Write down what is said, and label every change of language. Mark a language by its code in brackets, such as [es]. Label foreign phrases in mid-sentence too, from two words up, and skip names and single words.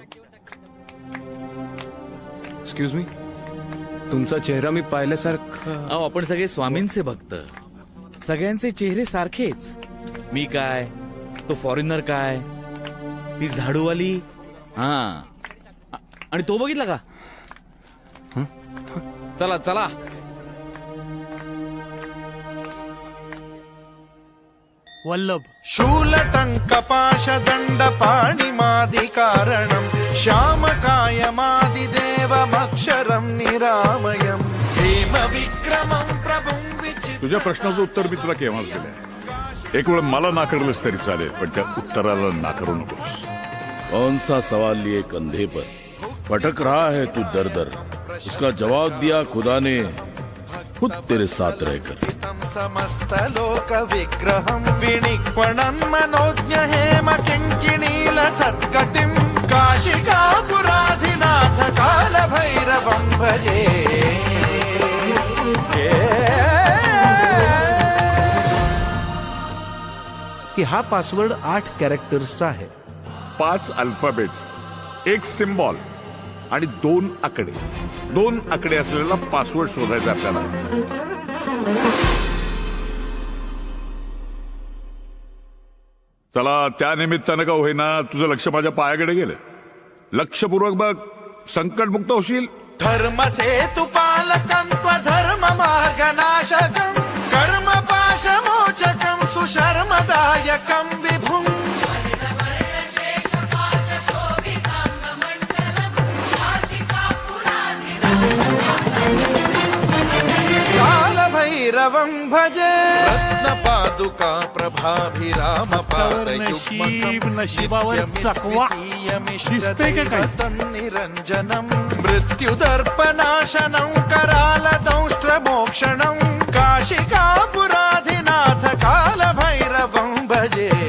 [en] excuse me, [mr] तुमचा चेहरा मी पाहिल्यासारखा. अहो आपण सगळे स्वामींचे भक्त, सगळ्यांचे चेहरे सारखेच. मी काय, तो फॉरेनर काय, ती झाडूवाली, हा आणि तो बघितला का. चला चला. वल्लभ [sa] शूलटङ्कपाशदण्डपाणिमादिकारणं श्यामकायमादिदेवमक्षरं निरामयं हेमविक्रमं प्रभुं विचित्रं. [mr] तुझ्या प्रश्नाचं उत्तर मी तुला केव्हाच दिलंय. एक वेळ मला नाकारलंस तरी चालेल, पण त्या उत्तराला नाकारू नकोस. [hi] कौन सा सवाल लिए कंधे पर, भटक रहा है तू दर दर, उसका जवाब दिया खुदा ने खुद तेरे साथ रहकर. [sa] समस्त लोक विग्रहं विनिक्वणं मनोज्ञ हेम किङ्किणील सत्कटिं काशिकापुराधिनाथ काल भैरवं भजे. [mr] की हा पासवर्ड 8 कॅरेक्टर्सचा आहे. 5 अल्फाबेट्स, 1 सिम्बॉल आणि 2 आकडे. 2 आकडे असलेला पासवर्ड शोधायचा आपल्याला. चला, त्या निमित्तानं का होईना तुझं लक्ष माझ्या पायाकडे गेलं. लक्षपूर्वक बघ, संकटमुक्त होशील. [sa] धर्मसेतु पालकं त्वधर्म मार्गनाशकं कर्मपाशमोचकं सुशर्मदायकं विभुं. कालभैरवं भजे. रत्नपादुका प्रभाभिरामपादयुग्मकं निरञ्जनं मृत्युदर्पनाशनं करालदंष्ट्रमोक्षणं काशिकापुराधिनाथ कालभैरवं भजे.